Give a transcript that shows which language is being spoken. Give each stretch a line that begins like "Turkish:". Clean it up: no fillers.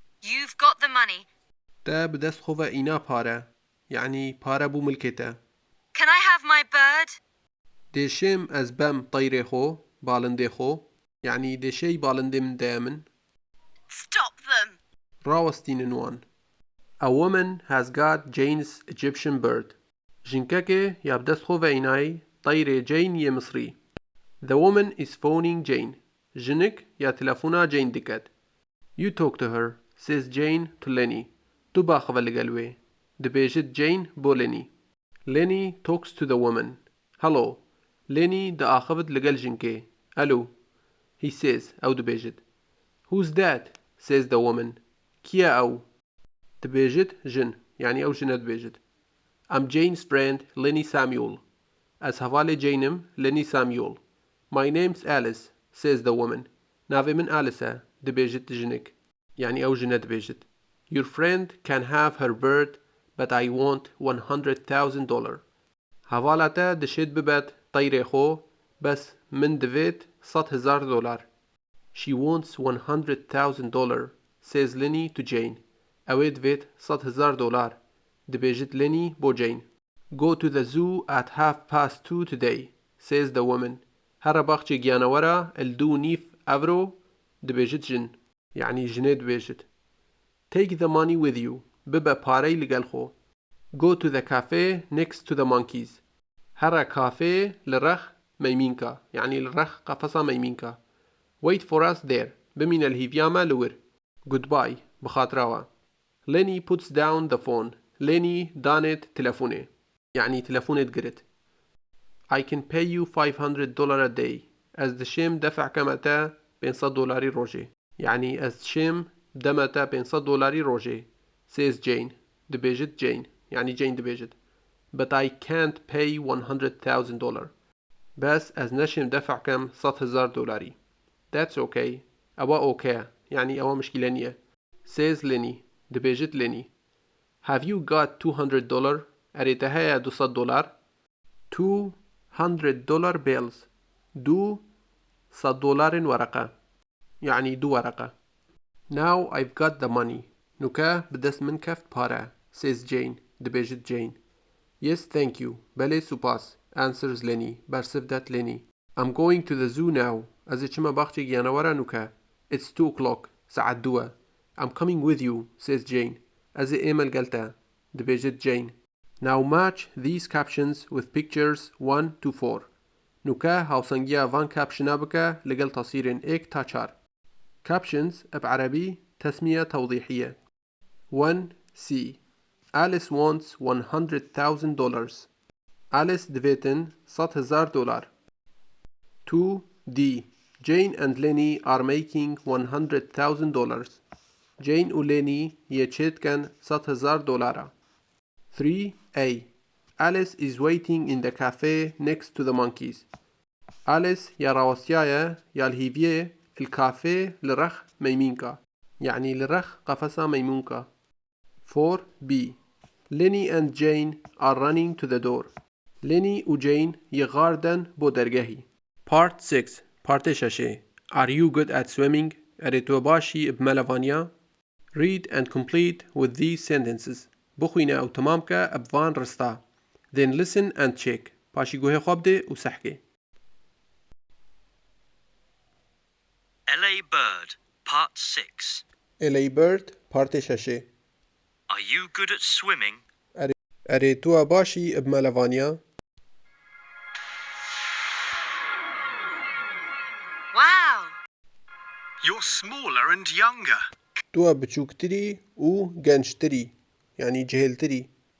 English: You've got the money.
Kurdish: تە بدەست خۆڤە ئینا پارە. یعنی پارە بوو ملکێتە.
English: Can I have my bird?
Kurdish: دێشێم ئەس بەم طەیرێ خۆ باڵندێ خۆ. یعنی دێشەی باڵندێ من دەیە من.
English: Stop them.
Kurdish: ڕاوەستینن وان.
English: A woman has got Jane's Egyptian bird.
Kurdish: ژینکەکێ یا بدەست خۆڤە ئینای طەیرێ جین یە مصری.
English: The woman is phoning Jane.
Kurdish: ژنک یا تەلەفۆنا جین دکات.
English: You talk to her, says Jane to Lenny.
Kurdish: تو باخەوە لەگەڵ وێ. دەبێژت Jane بۆ Lenny.
English: Lenny talks to the woman. Hello.
Kurdish: Lenny دەئاخەوت لەگەڵ ژینکێ.
English: Hello. He says.
Kurdish: ئەو دەبێژت.
English: Who's that? says the woman.
Kurdish: کیە ئەو؟ دەبێژت ژن. یعنی ئەو ژنە دەبێژت.
English: I'm Jane's friend, Lenny Samuel.
Kurdish: ئەس هەڤالێ جینم Lenny Samuel.
English: My name's Alice, says the woman.
Kurdish: ناوێ من ئالسە. دەبێژت ژنک. یعنی ئەو ژنە دەبێژت.
English: Your friend can have her bird, but I want $100,000.
Kurdish: هەواڵاتە دەشێت ببات طەیرێ خۆ بەس من دەوێت $100,000.
English: She wants $100,000, says Lenny to Jane.
Kurdish: ئەوێ دەوێت $100,000. دەبێژت Lenny بۆ Jane.
English: Go to the zoo at 2:30 today, says the woman.
Kurdish: هەرە باخچێ گیانەوەرە $2.5 ئەڤرۆ. دەبێژت ژن. یعنی ژنێ دەبێژت.
English: Take the money with you.
Kurdish: ببە پارەی لەگەڵ خۆ.
English: Go to the cafe next to the monkeys.
Kurdish: هەرە کافێ لە ڕەخ مەیمینکە. یعنی لە ڕەخ قەفەسە مەیمینکە.
English: Wait for us there.
Kurdish: بمینە لە هیڤیامە لەور.
English: Goodbye.
Kurdish: بخاتراوە.
English: Lenny puts down the phone.
Kurdish: Lenny دانێت تەلەفۆنێ. یعنی تەلەفۆنێت گرت.
English: I can pay you $500 a day.
Kurdish: ئەس دەشێم دەفعکەمەتە $500 ڕۆژێ. یعنی ئەس دەشێم دەمەتە $500 ڕۆژێ.
English: says Jane.
Kurdish: دەبێژت Jane. یعنی Jane دەبێژت.
English: But I can't pay $100,000.
Kurdish: بەس ئەس نەشێم دەفعکەم $100,000.
English: That's okay.
Kurdish: ئەوە ئۆکەیە. یعنی ئەوە مشکلە نییە.
English: says Lenny.
Kurdish: دەبێژت Lenny.
English: Have you got $200?
Kurdish: ئەرێتە هەیە $200.
English: $200 bills.
Kurdish: $200 وەرەقە. یعنی 2 وەرەقە.
English: Now I've got the money.
Kurdish: نوکە بدەست من کەفت پارە.
English: says Jane.
Kurdish: دەبێژت Jane.
English: Yes, thank you.
Kurdish: بەلێ سوپاس.
English: answers Lenny.
Kurdish: بەرسف دەت Lenny.
English: I'm going to the zoo now.
Kurdish: ئەزێ چمە باخچێ گیانەوەرە نوکە.
English: It's 2:00. سەعات 2. I'm coming with you, says Jane.
Kurdish: ئەزێ ئێمە لەگەڵتە. دەبێژت Jane.
English: Now match these captions with pictures 1 to 4.
Kurdish: نوکە هاوسەنگیە وان کاپشنا بکە لەگەڵ تەسیرên 1 تا 4.
Arabic: Captions بعربي تسمية توضيحية.
English: 1C. Alice wants $100,000.
Kurdish: Alice دەوێتن $100,000.
English: 2D. Jane and Lenny are making $100,000.
Kurdish: Jane و Lenny یەکێتکەن $100,000.
English: 3A. Alice is waiting in the cafe next to the monkeys.
Kurdish: أليس يا راوسيايا يا الهيفيه الكافيه لرخ ميمينكا يعني لرخ قفصة ميمونكا.
English: 4b Lenny and Jane are running to the door.
Kurdish: Lenny و Jane يغاردن بو درگهي.
English: Part 6 Part 6 Are you good at swimming?
Kurdish: أريتو باشي بملفانيا.
English: Read and complete with these sentences.
Kurdish: بخوينة أو تمامكا أبفان رستا.
English: Then listen and check.
Kurdish: باشي قوهي خوابده و سحكي.
English: LA Bird, Part 6. LA Bird Part 6 Are you good at swimming?
Kurdish: أريتو باشي بملفانيا.
English: Wow! You're smaller and younger.
Kurdish: تو بچوكتري و گنجتري يعني جهلتري.